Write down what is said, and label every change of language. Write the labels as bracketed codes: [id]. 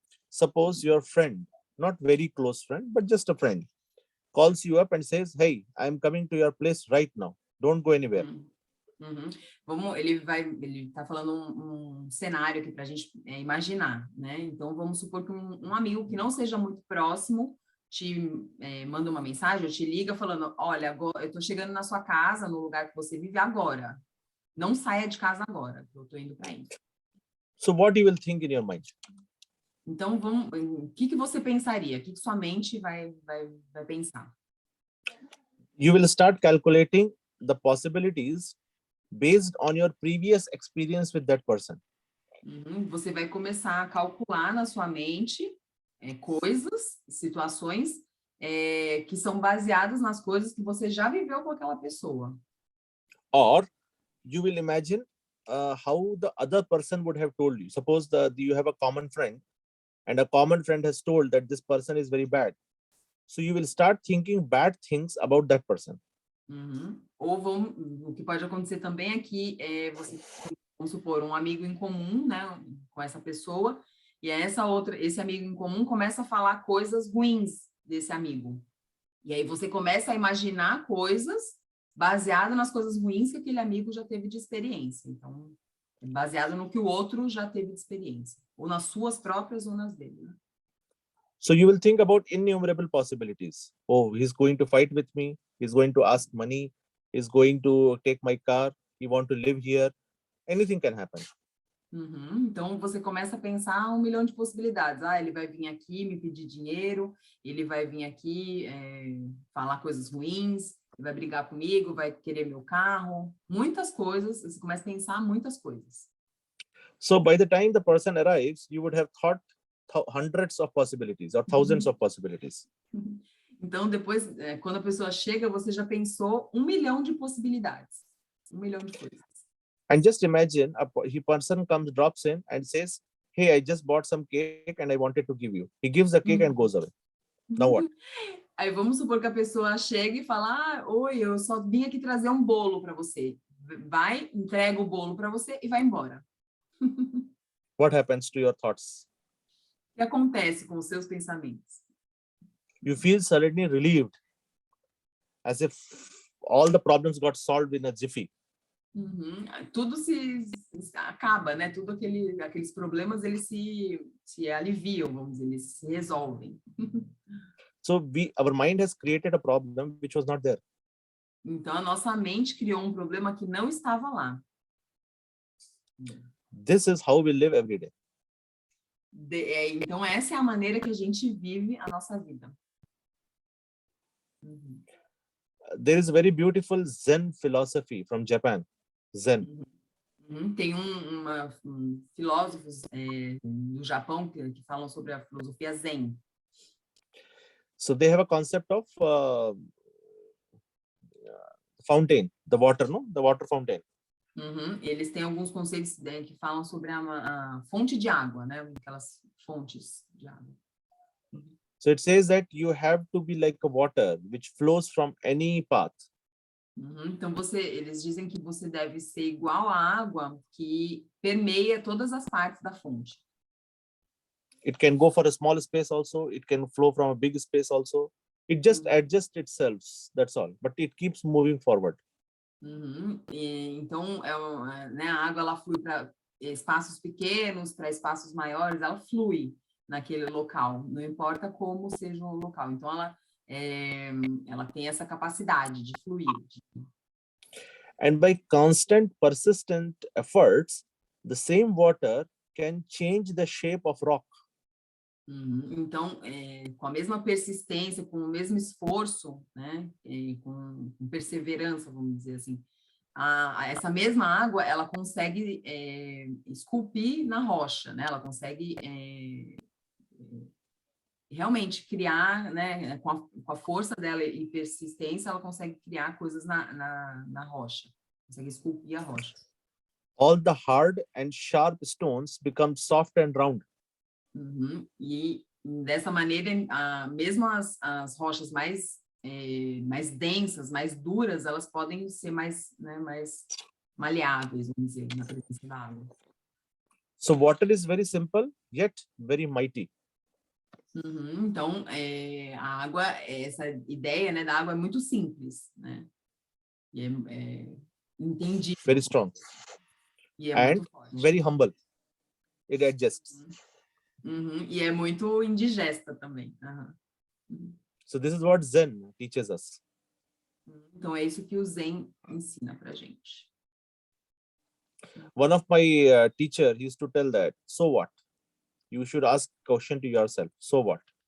[en] Suppose your friend, not very close friend, but just a friend, calls you up and says, "Hey, I'm coming to your place right now. Don't go anywhere." [pt] Ele está falando um cenário aqui para a gente imaginar, né? Então, vamos supor que um amigo que não seja muito próximo te manda uma mensagem, ou te liga falando, olha, agora, eu estou chegando na sua casa, no lugar que você vive agora. Não saia de casa agora, que eu estou indo para aí. [en] So what you will think in your mind? [pt] Então, o que você pensaria? O que sua mente vai pensar? [en] You will start calculating the possibilities based on your previous experience with that person. [pt] Você vai começar a calcular na sua mente coisas, situações que são baseadas nas coisas que você já viveu com aquela pessoa. [en] Or you will imagine how the other person would have told you. Suppose you have a common friend and a common friend has told that this person is very bad. So you will start thinking bad things about that person. [pt] Ou o que pode acontecer também é que você, vamos supor, um amigo em comum, né, com essa pessoa, e esse amigo em comum começa a falar coisas ruins desse amigo. E aí você começa a imaginar coisas baseadas nas coisas ruins que aquele amigo já teve de experiência. Então, baseado no que o outro já teve de experiência. Ou nas suas próprias ou nas dele. Né? [en] So you will think about innumerable possibilities. Oh, he's going to fight with me. He's going to ask money. He's going to take my car. He wants to live here. Anything can happen. [pt] Então, você começa a pensar 1 milhão de possibilidades. Ele vai vir aqui me pedir dinheiro, ele vai vir aqui falar coisas ruins, ele vai brigar comigo, vai querer meu carro. Muitas coisas, você começa a pensar muitas coisas. [en] So, by the time the person arrives, you would have thought hundreds of possibilities or thousands of possibilities. [pt] Então, depois, quando a pessoa chega, você já pensou 1 milhão de possibilidades. 1 milhão de coisas. [en] And just imagine a person comes, drops in and says, "Hey, I just bought some cake and I wanted to give you." He gives the cake and goes away. Now what? [pt] Aí vamos supor que a pessoa chega e fala, oi, eu só vim aqui trazer um bolo para você. Vai, entrega o bolo para você e vai embora. [en] What happens to your thoughts? [pt] O que acontece com os seus pensamentos? [en] You feel suddenly relieved, as if all the problems got solved in a jiffy. [pt] Tudo se acaba, né? Tudo aqueles problemas, eles se aliviam, vamos dizer, eles se resolvem. [en] So our mind has created a problem which was not there. [pt] Então, a nossa mente criou um problema que não estava lá. [en] This is how we live every day. [pt] Então, essa é a maneira que a gente vive a nossa vida. [en] There is a very beautiful Zen philosophy from Japan. Zen. [pt] Tem filósofos do Japão que falam sobre a filosofia Zen. [en] So they have a concept of fountain, the water, no? The water fountain. [pt] Eles têm alguns conceitos que falam sobre a fonte de água, né? Aquelas fontes de água. [en] So it says that you have to be like a water which flows from any path. [pt] Então, eles dizem que você deve ser igual à água que permeia todas as partes da fonte. [en] It can go for a small space also. It can flow from a big space also. It just adjusts itself, that's all. But it keeps moving forward. [pt] Então, né, a água ela flui para espaços pequenos, para espaços maiores, ela flui naquele local, não importa como seja o local. Então, ela tem essa capacidade de fluir. [en] And by constant, persistent efforts, the same water can change the shape of rock. [pt] Então, com a mesma persistência, com o mesmo esforço, né, com perseverança, vamos dizer assim, essa mesma água, ela consegue esculpir na rocha, né? Ela consegue realmente criar, né, com a força dela e persistência, ela consegue criar coisas na rocha, consegue esculpir a rocha. [en] All the hard and sharp stones become soft and round. [pt] E dessa maneira, mesmo as rochas mais densas, mais duras, elas podem ser mais maleáveis, vamos dizer, na presença da água. [en] So water is very simple, yet very mighty. [pt] Então, a água, essa ideia, né, da água é muito simples, né? E entendível. [en] Very strong. [pt] E [en] and [pt] muito forte. [en] Very humble. It adjusts. [pt] E é muito indigesta também. [en] So this is what Zen teaches us. [pt] Então, é isso que o Zen ensina pra gente. [en] One of my teacher used to tell that, so what? You should ask question to yourself, so what?